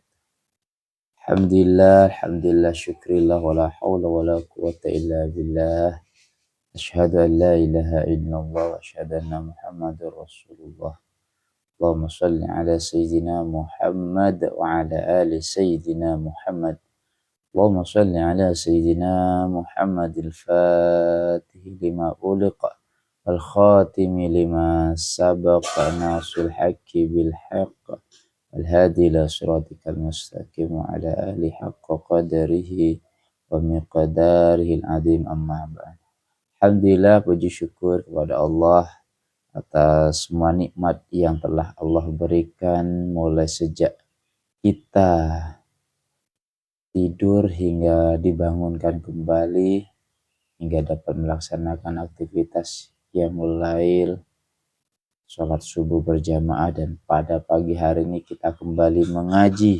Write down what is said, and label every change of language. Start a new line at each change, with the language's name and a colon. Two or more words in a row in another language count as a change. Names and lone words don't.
Arabic: الحمد لله شكرا لله ولا حول ولا قوة إلا بالله. أشهد أن لا إله إلا الله وأشهد أن محمدا رسول الله. اللهم صل على سيدنا محمد وعلى آل سيدنا محمد. اللهم صل على سيدنا محمد الفاتح لما أغلق الخاتم لما سبق ناصر الحق بالحق الهادي إلى صراطك المستقيم وعلى آله حق قدره ومقداره العظيم أما بعد.
Indonesian: Alhamdulillah, puji syukur kepada Allah atas semua nikmat yang telah Allah berikan mulai sejak kita tidur hingga dibangunkan kembali hingga dapat melaksanakan aktivitas
Arabic: قيام الليل,
Indonesian: sholat subuh berjamaah, dan pada pagi hari ini kita kembali mengaji.